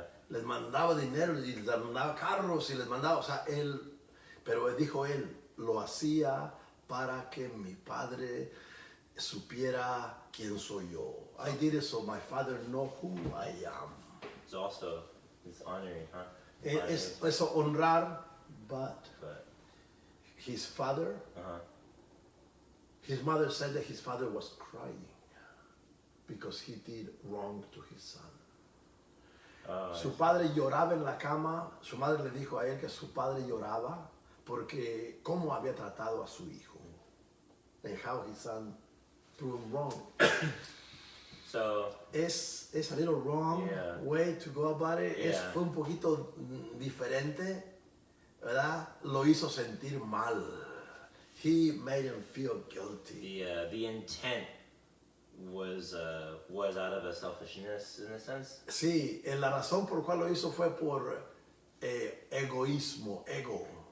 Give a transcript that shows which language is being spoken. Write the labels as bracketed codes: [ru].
[es] Les mandaba dinero, y les mandaba carros, y les mandaba, o sea, pero dijo él, lo hacía para que mi padre supiera quién soy yo. [en] I did it so my father know who I am. It's honoring, huh? [es] Eso honrar, [en] but his father, his mother said that his father was crying because he did wrong to his son. [es] Su padre lloraba en la cama. Su madre le dijo a él que su padre lloraba porque cómo había tratado a su hijo, [en] and how his son proven wrong. So Es a little wrong way to go about it. [es] Fue un poquito diferente, ¿verdad? Lo hizo sentir mal. [en] He made him feel guilty. The intent was out of a selfishness in a sense. [es] Sí, la razón por cual lo hizo fue por egoísmo, ego.